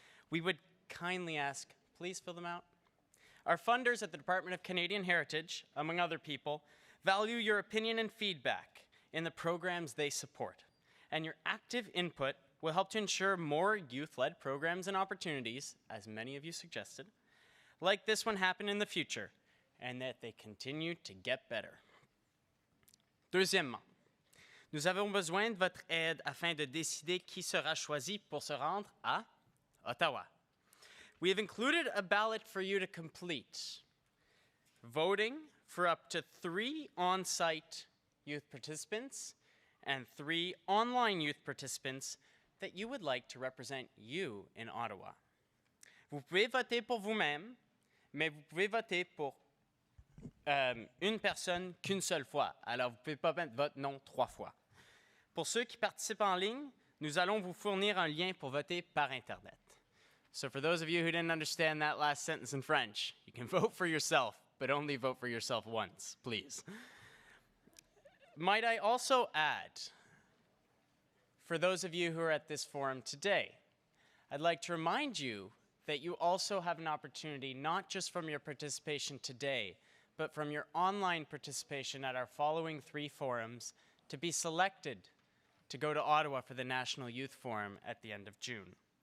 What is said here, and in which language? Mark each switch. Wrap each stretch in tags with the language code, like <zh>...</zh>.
<en>We would kindly ask, please fill them out. Our funders at the Department of Canadian Heritage, among other people, value your opinion and feedback in the programs they support. And your active input will help to ensure more youth-led programs and opportunities, as many of you suggested, like this one happen in the future, and that they continue to get better.</en> <fr>Deuxièmement, nous avons besoin de votre aide afin de décider qui sera choisi pour se rendre à Ottawa.</fr> <en>We have included a ballot for you to complete, voting for up to 3 on-site youth participants and 3 online youth participants that you would like to represent you in Ottawa.</en> <fr>Vous pouvez voter pour vous-même, mais vous pouvez voter pour une personne qu'une seule fois. Alors, vous ne pouvez pas mettre votre nom 3 fois. Pour ceux qui participent en ligne, nous allons vous fournir un lien pour voter par Internet.</fr> <en>So for those of you who didn't understand that last sentence in French, you can vote for yourself, but only vote for yourself once, please. Might I also add, for those of you who are at this forum today, I'd like to remind you that you also have an opportunity, not just from your participation today, but from your online participation at our following 3 forums, to be selected to go to Ottawa for the National Youth Forum at the end of June.</en>